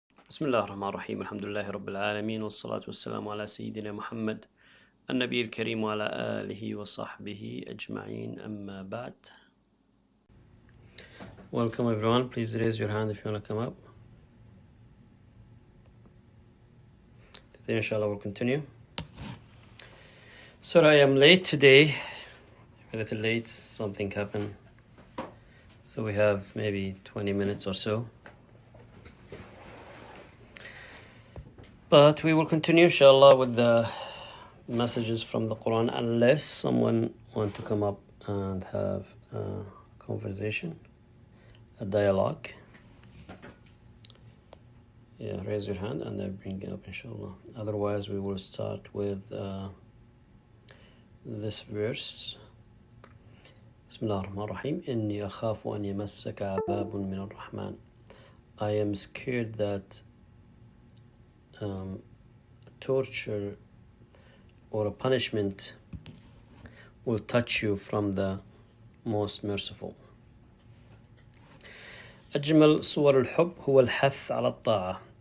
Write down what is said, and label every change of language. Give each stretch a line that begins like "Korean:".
Arabic: بسم الله الرحمن الرحيم الحمد لله رب العالمين والصلاة والسلام على سيدنا محمد النبي الكريم وعلى آله وصحبه أجمعين أما بعد.
English: Welcome everyone. Please raise your hand if you want to come up. Today inshallah we'll continue. Sorry I am late today. A little late. Something happened. So we have maybe 20 minutes or so. But we will continue inshallah with the messages from the Quran unless someone want to come up and have a conversation, a dialogue. Yeah, raise your hand and I'll bring it up inshallah. Otherwise we will start with this verse.
Arabic: بسم الله الرحمن الرحيم إني أخاف أن يمسك عذاب من الرحمن.
English: I am scared that torture or a punishment will touch you from the most merciful.
Arabic: أجمل صور الحب هو الحث على الطاعة.